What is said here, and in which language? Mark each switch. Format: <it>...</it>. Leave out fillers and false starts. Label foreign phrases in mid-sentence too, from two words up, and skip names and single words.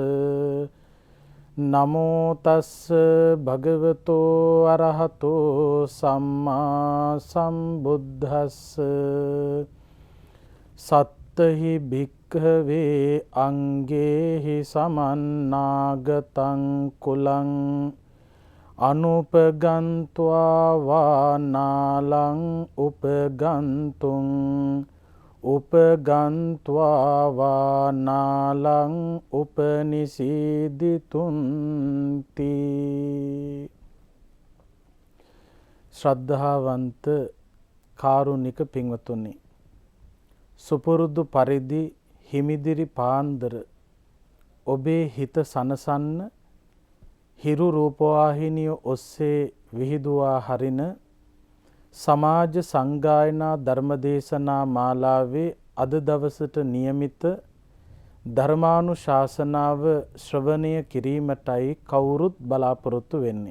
<pi>නමෝ තස්ස භගවතෝ අරහතෝ සම්මා සම්බුද්දස්ස සත්තහි භික්ඛවේ අංගේහි සමන්නාගතං කුලං අනුපගන්त्वा වානාලං උපගන්තුං උපගන්त्वा වානාලං උපනිසීදිතුන්ති.</pi> <si>ශ්‍රද්ධාවන්ත කාරුණික පින්වතුනි, සුපුරුදු පරිදි හිමිදිරි පාන්දර ඔබේ හිත සනසන්න හිරු රූපවාහිනිය ඔස්සේ විහිදුවා හරින සමාජ සංගායනා ධර්මදේශනා මාලාවේ අද දවසට නියමිත ධර්මානුශාසනාව ශ්‍රවණය කිරීමටයි කවුරුත් බලාපොරොත්තු වෙන්නේ.</si>